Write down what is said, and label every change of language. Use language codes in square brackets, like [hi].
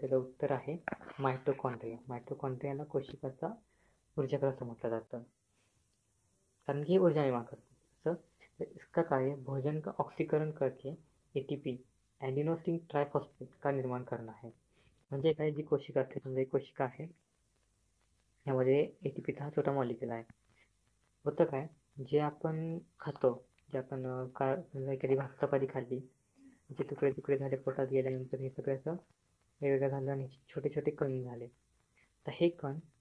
[mr] त्याचं उत्तर आहे माइटोकॉन्ड्रिया. माइटोकॉन्ड्रियाला कोशिकाचा ऊर्जागृह असं म्हटलं जातं कारण की ऊर्जा निर्माण करते. [hi] इसका कार्य भोजन का ऑक्सीकरण करके ATP एडिनोसिन ट्राइफॉस्फेट का निर्माण करना है. [mr] म्हणजे काय, जी कोशिका असते, समजा एक कोशिका आहे, यामध्ये ATPचा हा छोटा मॉलिक्यूल आहे. होतं काय, जे आपण खातो, जे आपण एखादी भात चपाती खाल्ली, जे तुकडे झाले, पोटात गेल्यानंतर हे सगळं असं वेगवेगळं झालं आणि छोटे छोटे कण झाले. तर हे कण